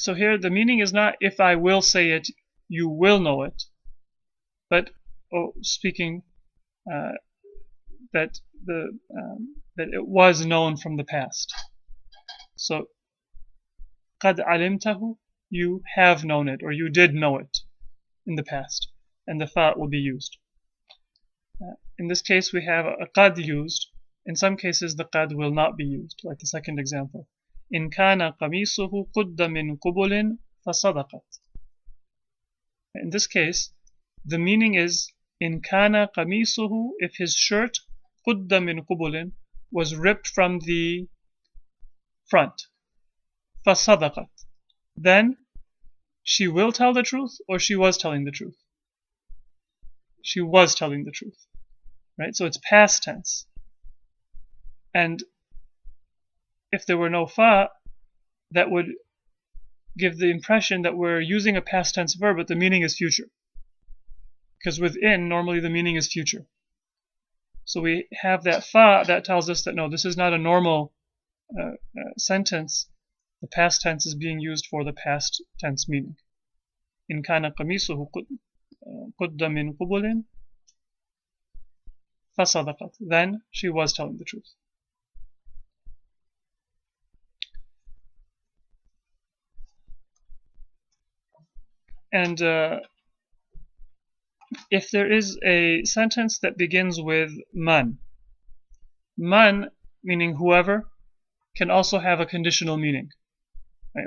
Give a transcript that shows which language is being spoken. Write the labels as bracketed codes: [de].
[en] So here the meaning is not if I will say it, you will know it, but speaking that it was known from the past. So [ar] قد علمته, [en] you have known it or you did know it in the past, and the fa will be used. In this case we have a qad used. In some cases the qad will not be used, like the second example. [ar] إن كان قميصه قد من قبل فصدقت. [en] In this case, the meaning is [ar] إن كان قميصه, [en] if his shirt [ar] قد من قبل [en] was ripped from the front, [ar] فصدقت, [en] then she will tell the truth or she was telling the truth. She was telling the truth, right? So it's past tense. And if there were no fa, that would give the impression that we're using a past tense verb, but the meaning is future. Because within, normally the meaning is future. So we have that fa that tells us that no, this is not a normal sentence. The past tense is being used for the past tense meaning. [ar] إن كان قميصه قد من قبل فصدقت. [en] Then she was telling the truth. And if there is a sentence that begins with man, man meaning whoever, can also have a conditional meaning. Right?